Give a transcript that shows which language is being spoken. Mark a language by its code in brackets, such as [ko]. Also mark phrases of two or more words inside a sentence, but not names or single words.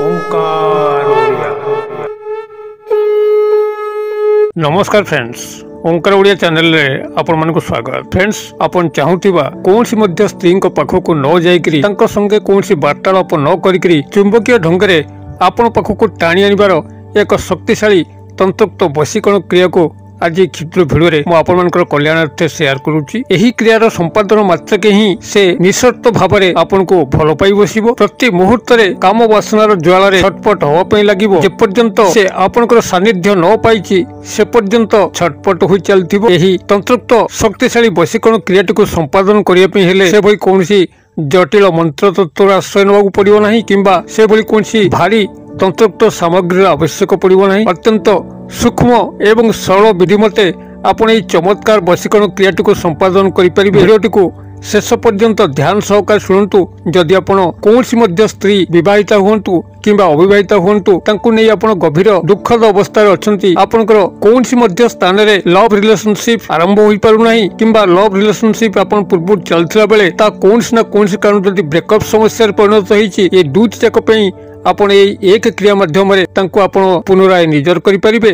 [or] ନମସ୍କାର ଫ୍ରେଣ୍ଡସ, ଓଁକାର ଓଡ଼ିଆ ଚ୍ୟାନେଲରେ ଆପଣମାନଙ୍କୁ ସ୍ୱାଗତ। ଫ୍ରେଣ୍ଡସ, ଆପଣ ଚାହୁଁଥିବା କୌଣସି ମଧ୍ୟ ସ୍ତ୍ରୀକୁ ପାଖକୁ ନ ଯାଇକରି ତାଙ୍କ ସଙ୍ଗେ କୌଣସି ବାର୍ତ୍ତାଳାପ ନ କରିକରି ଚୁମ୍ବକୀୟ ଢଙ୍ଗରେ ଆପଣ ପାଖକୁ ଟାଣି ଆଣିବାର ଏକ ଶକ୍ତିଶାଳୀ ତନ୍ତ୍ରୋକ୍ତ ବଶୀକରଣ କ୍ରିୟାକୁ ଆଜି କ୍ଷୁଦ୍ର ଭିଡିଓ ମୁଁ ଆପଣଙ୍କର କଲ୍ୟାଣାର୍ଥେ ସେୟାର କରୁଛି। ଏହି କ୍ରିୟାର ସମ୍ପାଦନ ମାତ୍ରକେ ହିଁ ସେ ନିଃସର୍ତ୍ତ ଭାବରେ ଆପଣଙ୍କୁ ଭଲ ପାଇ ବସିବ। ପ୍ରତି ମୁହୂର୍ତ୍ତରେ କାମ ବାସନାର ଜ୍ୱାଳାରେ ଛଟପଟ ହେବା ପାଇଁ ଲାଗିବ। ଯେ ପର୍ଯ୍ୟନ୍ତ ସେ ଆପଣଙ୍କର ସାନ୍ନିଧ୍ୟ ନ ପାଇଛି ସେ ପର୍ଯ୍ୟନ୍ତ ଛଟପଟ ହୋଇ ଚାଲିଥିବ। ଏହି ତନ୍ତ୍ରୋକ୍ତ ଶକ୍ତିଶାଳୀ ବଶୀକରଣ କ୍ରିୟାଟିକୁ ସମ୍ପାଦନ କରିବା ପାଇଁ ହେଲେ ସେ ଭଳି କୌଣସି ଜଟିଳ ମନ୍ତ୍ର ତନ୍ତ୍ରର ଆଶ୍ରୟ ନେବାକୁ ପଡ଼ିବ ନାହିଁ କିମ୍ବା ସେ ଭଳି କୌଣସି ଭାରି ତନ୍ତ୍ରୋକ୍ତ ସାମଗ୍ରୀ ଆବଶ୍ୟକ ପଡ଼ିବ ନାହିଁ। ଅତ୍ୟନ୍ତ ସୂକ୍ଷ୍ମ ଏବଂ ସରଳ ବିଧି ମତେ ଆପଣ ଏହି ଚମତ୍କାର ବଶୀକରଣ କ୍ରିୟାଟିକୁ ସମ୍ପାଦନ କରି ପାରିବେ। ଭିଡିଓଟିକୁ ଶେଷ ପର୍ଯ୍ୟନ୍ତ ଧ୍ୟାନ ସହକାରେ ଶୁଣନ୍ତୁ। ଯଦି ଆପଣ କୌଣସି ମଧ୍ୟ ସ୍ତ୍ରୀ ବିବାହିତା ହୁଅନ୍ତୁ କିମ୍ବା ଅବିବାହିତା ହୁଅନ୍ତୁ ତାଙ୍କୁ ନେଇ ଆପଣ ଗଭୀର ଦୁଃଖଦ ଅବସ୍ଥାରେ ଅଛନ୍ତି, ଆପଣଙ୍କର କୌଣସି ମଧ୍ୟ ସ୍ଥାନରେ [en] love relationship [or] ଆରମ୍ଭ ହୋଇ ପାରୁ ନାହିଁ କିମ୍ବା [en] love relationship [or] ଆପଣ ପୂର୍ବ ଚାଲିଥିଲା ବେଳେ ତା କୌଣସି ନା କୌଣସି କାରଣ ଯଦି ବ୍ରେକଅପ ସମସ୍ୟାରେ ପରିଣତ ହୋଇଛି, ଏ ଦୁଇଟି ଯାକ ପାଇଁ ଆପଣ ଏକ କ୍ରିୟା ମାଧ୍ୟମ ପୁନରାୟ ନିଜର କରି ପାରିବେ।